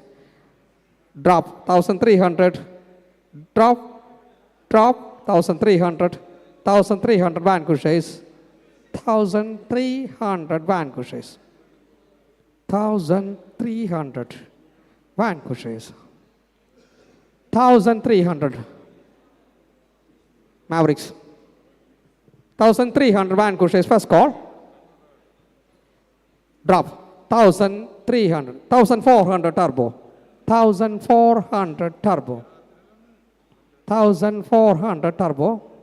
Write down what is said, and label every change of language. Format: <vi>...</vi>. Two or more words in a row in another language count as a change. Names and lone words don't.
<en>Drop. 1300. Drop. Drop. 1300. 1300 Vanquishes. 1300 Vanquishes. 1300 Vanquishes. 1300 Mavericks. 1300 Vanquishes. First call. Drop. 1300. 1400 Turbo. 1400 Turbo. 1400 Turbo.</en>